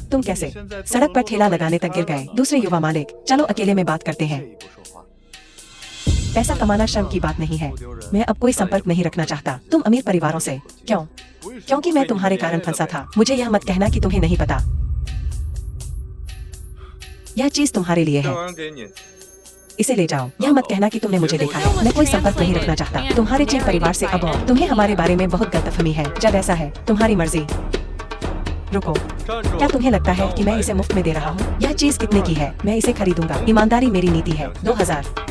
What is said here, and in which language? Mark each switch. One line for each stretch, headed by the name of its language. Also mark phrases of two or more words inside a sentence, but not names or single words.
Hindi: तुम कैसे सड़क पर ठेला लगाने तक गिर गए? दूसरे युवा मालिक, चलो अकेले में बात करते हैं।
Chinese: 不说话，
Hindi: पैसा कमाना शर्म की बात नहीं है। मैं अब कोई संपर्क नहीं रखना चाहता तुम अमीर परिवारों से। क्यों? क्योंकि मैं तुम्हारे कारण फंसा था। मुझे यह मत कहना कि तुम्हें नहीं पता। यह चीज तुम्हारे लिए
Chinese: 这
Hindi: है,
Chinese: 玩意儿给你。
Hindi: इसे ले जाओ। यह मत कहना कि तुमने मुझे देखा है। मैं कोई संपर्क नहीं रखना चाहता तुम्हारे चिंग परिवार से। अब और तुम्हें हमारे बारे में बहुत गलतफहमी है। जब ऐसा है, तुम्हारी मर्जी। रुको,
Chinese: 站住！
Hindi: क्या तुम्हें लगता है कि मैं इसे मुफ्त में दे रहा हूँ? यह चीज कितने की है? मैं इसे खरीदूंगा। ईमानदारी मेरी नीति है। 2000।